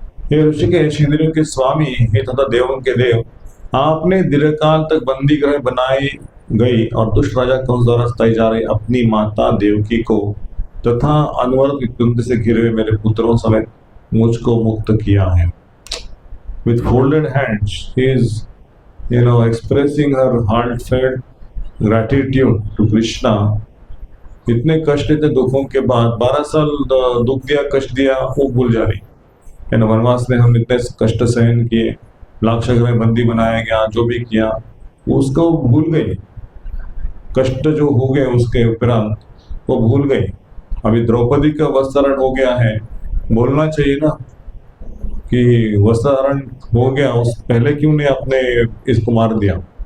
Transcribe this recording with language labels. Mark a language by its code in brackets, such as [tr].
[hi] हे ऋषिकेश, इंद्रियों के स्वामी हे तथा देवों के देव, आपने दीर्घकाल तक बंदी गृह बनाई गई और दुष्ट राजा कंस द्वारा सताई जा रही अपनी माता देवकी को तथा अनवरत कुंती से घिरे हुए मेरे पुत्रों समेत मुझको मुक्त किया है। [en] With folded hands, she is, expressing her heartfelt gratitude to Krishna. [hi] इतने कष्ट, इतने दुखों के बाद 12 साल दुख दिया, कष्ट दिया, वो भूल जा रही है ना। वनवास में हम इतने कष्ट सहन किए, लाक्षागृह में बंदी बनाया गया, जो भी किया उसको भूल गई। कष्ट जो हो गए उसके उपरांत वो भूल गई। अभी द्रौपदी का वस्त्रहरण हो गया है, बोलना चाहिए ना कि वस्त्रहरण हो गया, उस पहले क्यों नहीं आपने इसको मार दिया।